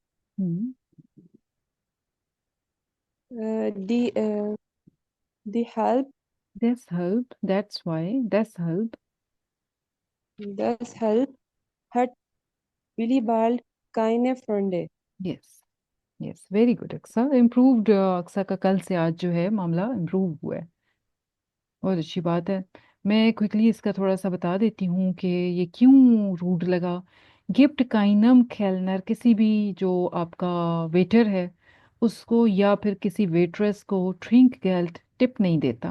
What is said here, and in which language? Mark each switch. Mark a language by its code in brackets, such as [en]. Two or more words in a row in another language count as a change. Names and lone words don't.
[de] हम्म die halb, deshalb, [en] that's why, [de] deshalb। deshalb hat Willibald keine Freunde. [en] Yes yes, very good अक्सा। [ur] امپرووڈ اقصیٰ کا کل سے آج جو ہے معاملہ امپروو ہوا ہے، بہت اچھی بات ہے. میں کوئکلی اس کا تھوڑا سا بتا دیتی ہوں کہ یہ کیوں روڈ لگا. [de] gibt keinem Kellner, [ur] کسی بھی جو آپ کا ویٹر ہے اس کو یا پھر کسی ویٹرس کو [de] Trinkgeld [ur] ٹپ نہیں دیتا.